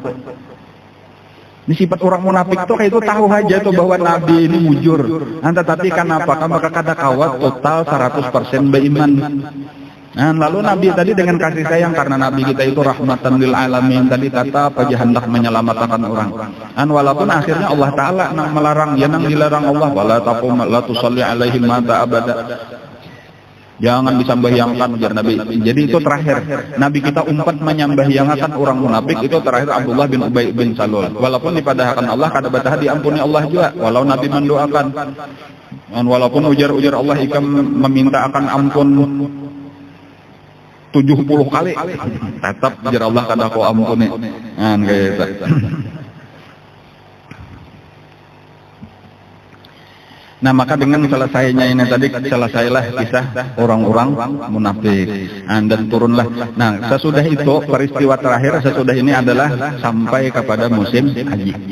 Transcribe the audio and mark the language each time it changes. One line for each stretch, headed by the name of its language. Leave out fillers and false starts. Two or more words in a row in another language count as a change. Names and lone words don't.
Banjar: Ini sifat orang munafik tuh kayak itu tahu aja tuh bahwa Nabi ini mujur.
Indonesian: Tetapi kenapa?
Banjar: Karena kada kawat total 100% beriman. Lalu Nabi tadi dengan kasih sayang karena Nabi kita itu
Arabic: رحمة للعالمين
Banjar: tadi kata apa hendak menyelamatkan orang. Walaupun akhirnya Allah Taala nang melarang, ya nang dilarang Allah
Arabic: ولا تقم لا تصل عليهم مات أبدا.
Banjar: Jangan disambahyangkan ujar Nabi. Jadi itu terakhir Nabi kita umpat menyambahyangkan orang munafik itu terakhir Abdullah bin Ubay bin Salul. Walaupun dipadahkan Allah kada batah diampuni Allah juga. Walau Nabi mendoakan. Walaupun ujar Allah ikam meminta akan ampun 70 kali tetap ujar Allah kada kau ampuni.
Indonesian: Kayak gitu. Nah maka dengan selesainya ini tadi selesailah kisah orang-orang munafik dan turunlah. Nah sesudah itu peristiwa terakhir sesudah ini adalah sampai kepada musim haji.